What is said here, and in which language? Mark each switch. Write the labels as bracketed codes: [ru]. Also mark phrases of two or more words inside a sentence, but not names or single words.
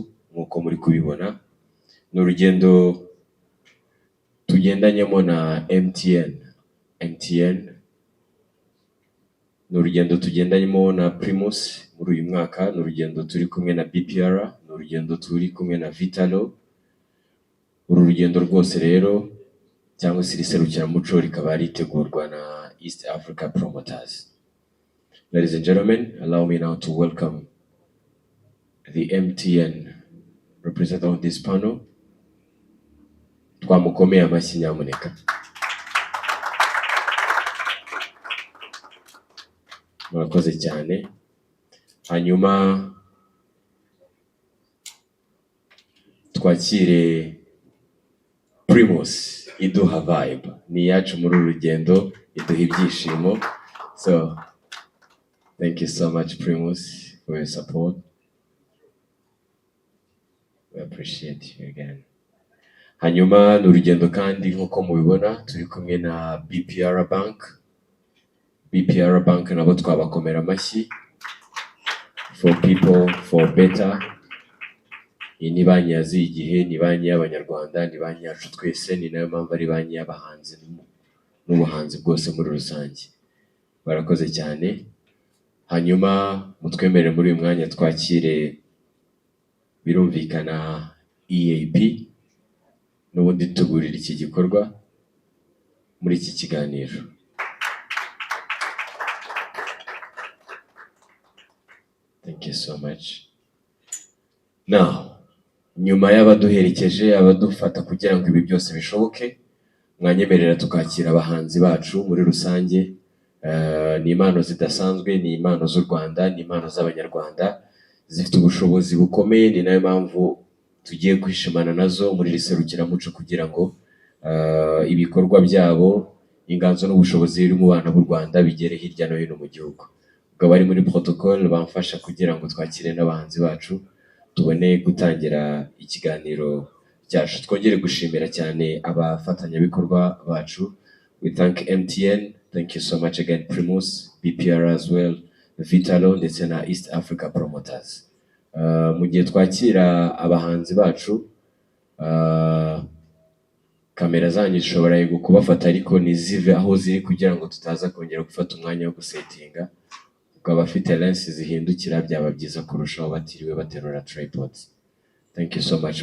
[rw] Nk'uko muri kubibona, ni urugendo tugendanyemo na MTN, ni urugendo tugendanyemo na Primus muri uyu mwaka, ni urugendo turi kumwe na BPR, ni urugendo turi kumwe na Vitalo. Uru rugendo rwose rero cyangwa se iri serukiramuco rikaba ritegurwa na East Africa Promoters. [en] Ladies and gentlemen, allow me now to welcome the MTN representative on this panel. [rw] Twamukomeye amashyi nyamuneka. Murakoze cyane. Hanyuma twakire Primus iduha vibe. Ni yacu muri uru rugendo, iduha ibyishimo. [en] So, thank you so much Primus for your support. We appreciate you again. [rw] Hanyuma ni urugendo kandi nk'uko mubibona turi kumwe na BPR Bank. BPR Bank nabo twabakomera amashyi. [en] For people for better. [rw] Iyi ni banki yaziye igihe, ni banki y'Abanyarwanda, ni banki yacu twese, ni nayo mpamvu ari banki y'abahanzi n'ubuhanzi bwose muri rusange. Barakoze cyane. Hanyuma mutwemerere muri uyu mwanya twakire birumvikana EAP n'ubundi tugurira iki gikorwa muri iki kiganiro. [en] Thank you so much. Now, [rw] nyuma y'abaduherekeje abadufata kugira ngo ibi byose bishoboke, mwanyemerera tukakira abahanzi bacu muri rusange. Ni impano zidasanzwe, ni impano z'u Rwanda, ni impano z'Abanyarwanda zifite ubushobozi bukomeye, ni nayo mpamvu tugiye kwishimana nazo muri iri serukiramuco kugira ngo ibikorwa byabo, inganzo n'ubushobozi biri mu bana b'u Rwanda bigere hirya no hino mu gihugu. Ubwo bari muri protocol bamfasha kugira ngo twakire n'abahanzi bacu tubone gutangira ikiganiro cyacu. Twongere gushimira cyane abafatanyabikorwa bacu. [en] We thank MTN, thank you so much again Primus, BPR as well, [rw] Vitalo ndetse na East Africa Promoters. Mu gihe twakira abahanzi bacu, kamera zanyu zishobora kubafata ariko nizive aho ziri kugira ngo tutaza kongera gufata umwanya wo gusetinga. Ukaba afite lens zihindukira byaba byiza kurushaho batiriwe baterura tripods. [en] Thank you so much.